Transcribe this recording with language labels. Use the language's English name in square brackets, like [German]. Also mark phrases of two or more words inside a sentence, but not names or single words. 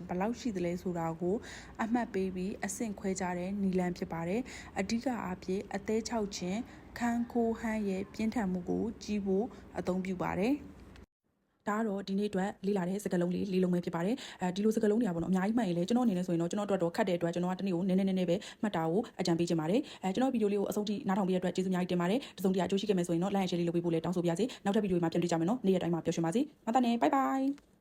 [Burmese] ဘယ်လောက်ရှိသလဲဆိုတာကိုအမှတ်ပေးပြီးအဆင့်ခွဲကြတဲ့နီလန်းဖြစ်ပါတယ်အဓိကအားဖြင့်အသေး၆ခြင်းခန်းခိုးဟန်းရဲ့ပြင်းထန်မှုကိုကြီးဖို့အသုံးပြုပါတယ်ဒါကတော့ဒီနေ့အတွက်လေ့လာတဲ့စကားလုံးလေးလုံးပဲဖြစ်ပါတယ်ဒီလိုစကားလုံးတွေကပေါ့နော်အများကြီးမှတ်ရင်လေကျွန်တော်အနေနဲ့ဆိုရင်တော့ကျွန်တော်အတွက်တော့ခတ်တဲ့အတွက်ကျွန်တော်ကတနေ့ကိုနည်းနည်းပဲမှတ်တာကိုအကြံပေးချင်ပါတယ်ကျွန်တော်ဗီဒီယိုလေးကိုအဆုံးထိနားထောင်ပေးတဲ့အတွက်ကျေးဇူးအများကြီးတင်ပါတယ်တစုံတရာအကျိုးရှိခဲ့မယ်ဆိုရင်တော့ [English] like and share [Burmese] လေးလုပ်ပေးဖို့လည်းတောင်းဆိုပါရစေနောက်ထပ်ဗီဒီယိုမှာပြန်တွေ့ကြမယ်နော်နေ့ရက်တိုင်းမှာပျော်ရွှင်ပါစေမတတ်နဲ့ [English] bye bye